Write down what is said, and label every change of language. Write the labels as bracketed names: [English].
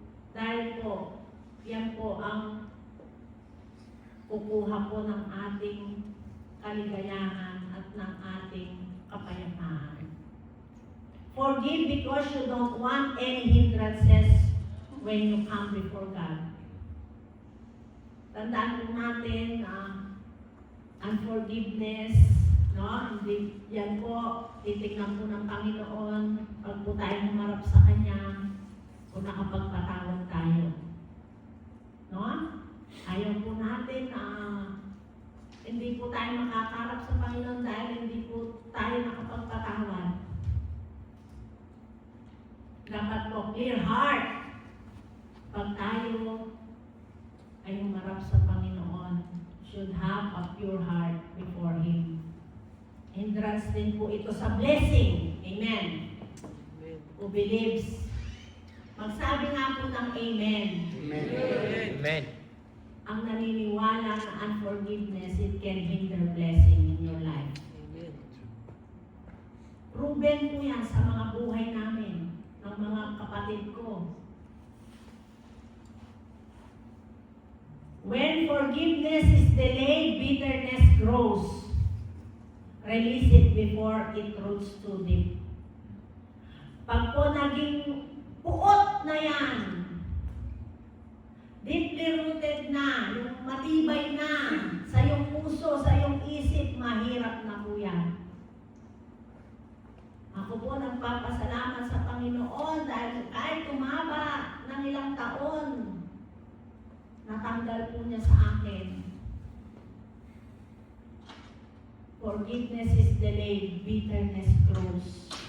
[Filipino] Dahil po, yan po ang kukuha po ng ating kaligayahan ng ating kapayapaan. [English] Forgive because you don't want any hindrances when you come before God. [Filipino] Tandaan po natin na unforgiveness, no? Hindi yan po, titignan po ng Panginoon pag po tayo humarap sa Kanya kung nakapagpatawad tayo. No? Ayaw po natin na hindi po tayo makakarap sa Panginoon dahil hindi po tayo nakapagpatawad. Dapat po [English] clear heart [Filipino] pag tayo ay humarap sa Panginoon. [English] Should have a pure heart before Him. [Filipino] Hindrance din po ito sa blessing. [English] Amen. Who believes. [Filipino] Magsabi nga po ng Amen. Amen. Amen. Ang naniniwala na [English] unforgiveness, it can hinder blessing in your life. Amen. [Filipino] Proven po yan sa mga buhay namin, ng mga kapatid ko. [English] When forgiveness is delayed, bitterness grows. Release it before it roots too deep. [Filipino] Pag po naging puot na yan, [English] deeply rooted [Filipino] na, yung matibay na sa iyong puso, sa iyong isip, mahirap na po yan. Ako po nagpapasalamat sa Panginoon dahil kahit tumaba ng ilang taon, natanggal po niya sa akin. [English] Forgiveness is delayed, bitterness grows.